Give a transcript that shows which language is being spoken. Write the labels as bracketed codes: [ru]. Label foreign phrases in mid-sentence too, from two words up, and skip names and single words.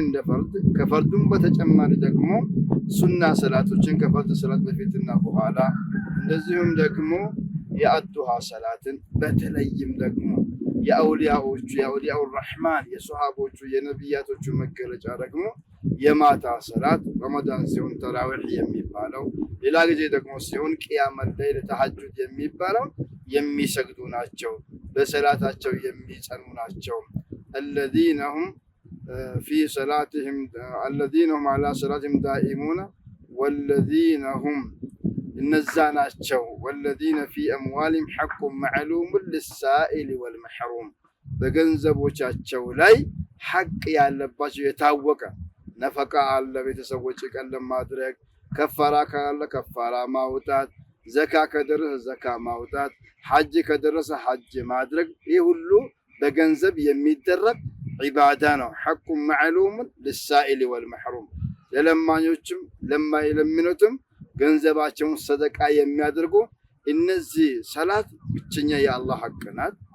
[am] እንደ ፈርድ፣ ከፈርዱም በተጨማሪ ደግሞ ሱና ሰላቶችን ከፈርድ ሰላት በፊትና በኋላ፣ እንደዚሁም ደግሞ የአዱሃ ሰላትን፣ በተለይም ደግሞ የአውሊያዎቹ የአውሊያው ረሕማን የሶሃቦቹ የነቢያቶቹ መገለጫ ደግሞ የማታ ሰላት ረመዳን ሲሆን ተራዊሕ የሚባለው፣ ሌላ ጊዜ ደግሞ ሲሆን [ar] قيام الليل [am] ተሐጁድ የሚባለው የሚሰግዱ ናቸው፣ በሰላታቸው የሚጸኑ ናቸው። [ar] الذين هم على صلاتهم دائمون والذين هم [am] እነዛ ናቸው [ar] والذين في أموالهم حق معلوم للسائل والمحروم፣ [am] በገንዘቦቻቸው ላይ ሐቅ ያለባቸው የታወቀ ነፈቃ አለ፣ ቤተሰቦች ቀን ለማድረግ፣ ከፋራ ካለ ከፋራ ማውጣት፣ ዘካ ከደረሰ ዘካ ማውጣት፣ ሐጅ ከደረሰ ሐጅ ማድረግ፣ ይህ ሁሉ በገንዘብ የሚደረግ ዒባዳ ነው። [ar] حق معلوم للسائل والمحروم፣ [am] ለለማኞችም ለማይለምኑትም ገንዘባቸውን ሰደቃ የሚያደርጉ እነዚህ ሰላት ብቸኛ የአላህ ሐቅ ናት።